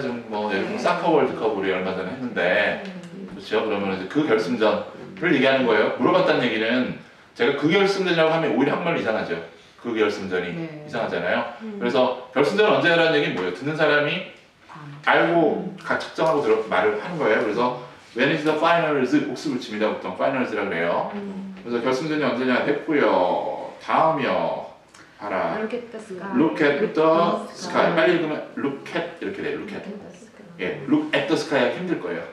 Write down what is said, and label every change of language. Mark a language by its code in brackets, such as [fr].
[ko] 지금 뭐 예를 들면 사커 월드컵 우리 얼마 전에 했는데 그렇죠? 그러면 이제 그 결승전을 얘기하는 거예요. 물어봤다는 얘기는 제가 그 결승전이라고 하면 오히려 한말 이상하죠. 그 결승전이 이상하잖아요. 그래서 결승전 언제 하라는 얘기는 뭐예요? 듣는 사람이 알고 측정하고 말을 하는 거예요. 그래서 [en] when is the finals [ko] 복습을 칩니다. 보통 finals라 그래요. 그래서 결승전이 언제냐 했고요. 다음이요. 봐라. [en] Look at the sky. Look at the sky. [ko] 빨리 읽으면 look at 이렇게 돼요. Look at. 예, [en] look at the sky [ko] 가 힘들 거예요.